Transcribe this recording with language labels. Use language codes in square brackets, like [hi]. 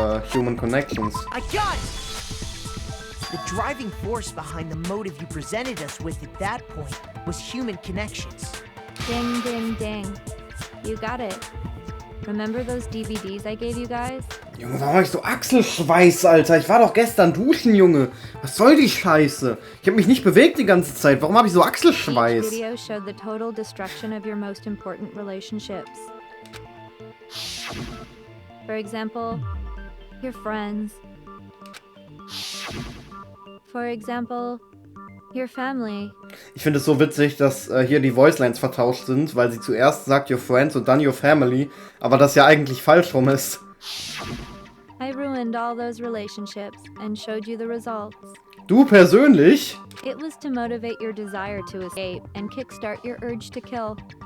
[en] Human connections. I got it! The driving force behind the motive you presented us with at that point was human connections. Ding, ding, ding. You got it. Remember those DVDs I gave you guys? [de] Junge, warum hab ich so Achselschweiß, Alter? Ich war doch gestern duschen, Junge. Was soll die Scheiße? Ich hab mich nicht bewegt die ganze Zeit. Warum hab ich so [en] Each [de] Achselschweiß? [en] video showed the total destruction of your most important relationships. For example, your friends. For example, your family. [de] Ich finde es so witzig, dass hier die Voicelines vertauscht sind, weil sie zuerst sagt [en] your friends [de] und dann [en] your family, [de] aber das ja eigentlich falsch rum ist. [en] I ruined all those relationships and showed you the results. [de] Du persönlich? [en] It was to motivate your desire to escape and kickstart your urge to kill.